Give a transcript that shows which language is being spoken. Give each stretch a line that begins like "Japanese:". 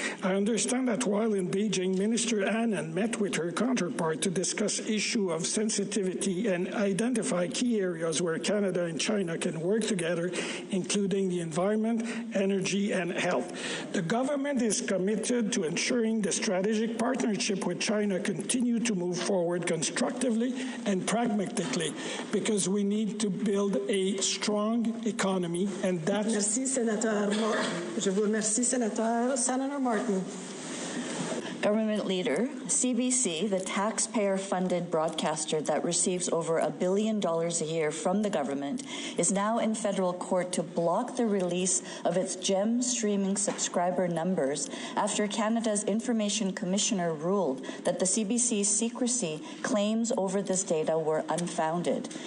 English: I understand that while in Beijing, Minister Annan met with her counterpart to discuss issue of sensitivity and identify key areas where Canada and China can work together, including the environment, energy, and health. The government is committed to ensuring the strategic partnership with China continue to move forward constructively and pragmatically, because we need to build a strong economy, and that's...
French: Merci, Senator Martin. Je vous remercie, Senator Martin.
English: Government leader, CBC, the taxpayer-funded broadcaster that receives over $1 billion a year from the government, is now in federal court to block the release of its GEM streaming subscriber numbers after Canada's Information Commissioner ruled that the CBC's secrecy claims over this data were unfounded.